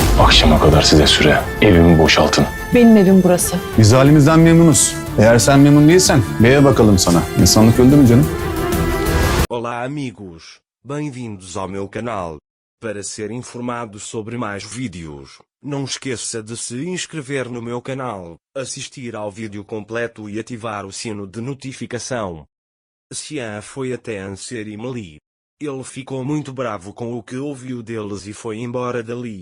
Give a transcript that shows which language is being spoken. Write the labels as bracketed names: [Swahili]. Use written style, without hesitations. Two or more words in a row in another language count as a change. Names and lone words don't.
[Turkish] Akşama kadar size süre. Evimi boşaltın. Benim evim burası. Biz halimizden memnunuz. Eğer sen memnun değilsen beye bakalım sana. İnsanlık öldü mü canım? [Portuguese] Olá amigos, bem-vindos ao meu canal. Para ser informado sobre mais vídeos, não esqueça de se inscrever no meu canal, assistir ao vídeo completo e ativar o sino de notificação. Xian foi até Anser e Meli. Ele ficou muito bravo com o que ouviu deles e foi embora dali.